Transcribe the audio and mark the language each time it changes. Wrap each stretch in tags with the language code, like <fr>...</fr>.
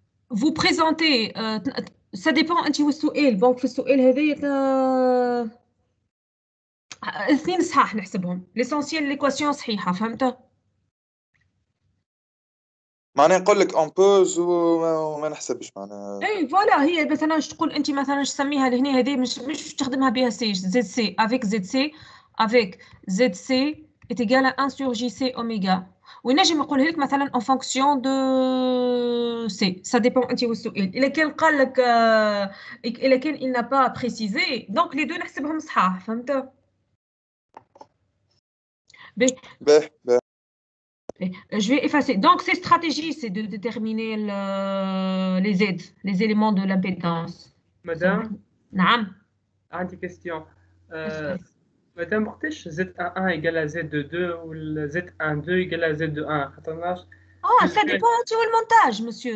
<fr>Vous présentez, ça dépend</fr> <ar>انت والسؤال. bon في السؤال هذايا اثنين صحاح نحسبهم.</ar> <fr>l'essentiel l'équation</fr> <ar>صحيحه فهمت؟ معناها نقول لك اون بوز وما نحسبش معناها. اي فوالا هي مثلا تقول انت مثلا تسميها لهنا هذه مش تخدمها بها سي زد سي افيك زد سي افيك زد سي</ar> <fr>est égal à 1 sur JC</fr> <ar>اوميغا. وينجم نقولها لك مثلا</ar> <fr>en fonction de C. Ça dépend</fr> <ar>انت والسؤال. الا كان قال لك الا كان</ar> <fr>il n'a pas précisé donc les deux</fr> <ar>نحسبهم صحاح فهمت؟ باهي.</ar> <fr>Je vais effacer. Donc, cette stratégie, c'est de déterminer les aides, les éléments de l'impédance.</fr> <ar>مدام نعم. عندي كيستيون. مدام وقتاش Z11 égale à Z22 ولا Z12 égale à Z21 خاطرناش.</ar> <fr>ça dépend</fr> <ar>انت والمونتاج مسيو.</ar>